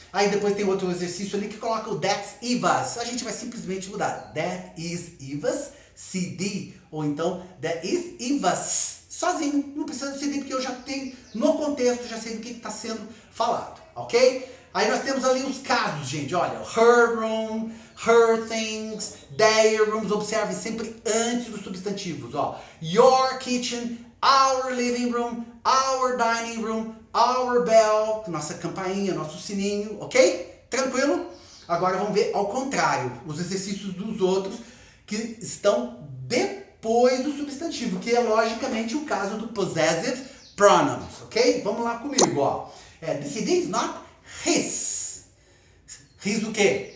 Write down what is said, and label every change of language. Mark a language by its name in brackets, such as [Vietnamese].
[Portuguese] Aí depois tem outro exercício ali que coloca o [English] that's Eva's. [Portuguese] A gente vai simplesmente mudar. [English] That is Eva's CD. [Portuguese] Ou então, [English] that is Eva's. [Portuguese] Sozinho. Não precisa do CD porque eu já tenho no contexto, já sei do que está sendo falado, ok? Aí nós temos ali os casos, gente. Olha, [English] her room, her things, their rooms. [Portuguese] Observe sempre antes dos substantivos, ó. [English] Your kitchen, our living room, our dining room, our bell, [Portuguese] nossa campainha, nosso sininho, [English] ok? [Portuguese] Tranquilo? Agora vamos ver ao contrário, os exercícios dos outros que estão depois do substantivo, que é logicamente o caso do possessive pronouns, ok? Vamos lá comigo, ó. [English] The CD is not his. His [Portuguese] o quê?